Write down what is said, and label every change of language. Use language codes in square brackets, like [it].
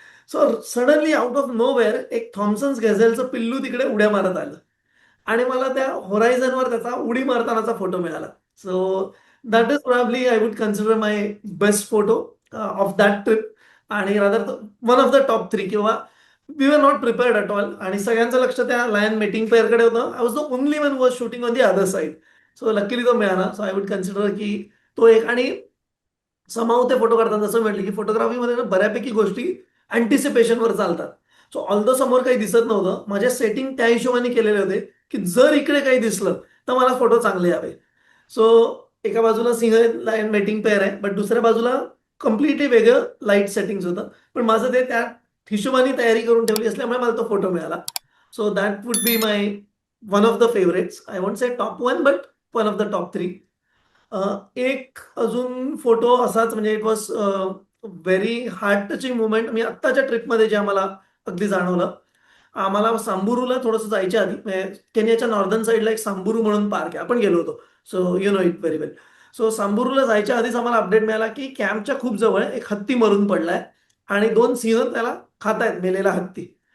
[en] so suddenly out of nowhere [mr] एक Thomson's गॅझेलचं पिल्लू तिकडे उड्या मारत आलं, आणि मला त्या होरायझनवर त्याचा उडी मारतानाचा फोटो मिळाला. [en] So that is probably I would consider my best photo of that trip. आणि rather one of the top 3, किंवा we were not prepared at all, [mr] आणि सगळ्यांचं लक्ष त्या लायन मेटिंग पेअरकडे होतं. [en] I was the only one was shooting on the other side. So luckily [mr] तो मिळाला. [en] So I would consider की तो एक. [mr] आणि समाव ते फोटो काढतात जसं म्हटलं की फोटोग्राफीमध्ये ना बऱ्यापैकी गोष्टी अँटिसिपेशनवर चालतात. सो ऑल्दो समोर काही दिसत नव्हतं, माझे सेटिंग त्या हिशोबाने केलेले होते की जर इकडे काही दिसलं तर मला फोटो चांगले यावे. सो एका बाजूला सिंगल लाईन मेटिंग पेअर आहे, बट दुसऱ्या बाजूला कम्प्लिटली वेगळं लाईट सेटिंग्स होतं. पण माझं ते त्या हिशोबाने तयारी करून ठेवली असल्यामुळे मला तो फोटो मिळाला. [en] So that would be my one of the favourites. I won't say top 1, but one of the top 3. [mr] एक अजून फोटो असाच म्हणजे [en] It was very heart touching movement. [mr] मी आत्ताच्या ट्रिपमध्ये जे आम्हाला अगदी जाणवलं, आम्हाला सांबुरूला थोडंसं जायच्या आधी म्हणजे केनियाच्या नॉर्दर्न साईडला एक सांबुरू म्हणून पार्क आहे, आपण गेलो होतो. [en] So you know it very well. [mr] So सांबुरूला जायच्या आधीच आम्हाला अपडेट मिळाला की कॅम्पच्या खूप जवळ एक हत्ती मरून पडलाय आणि दोन सिंह त्याला खातायत, मेलेला हत्ती.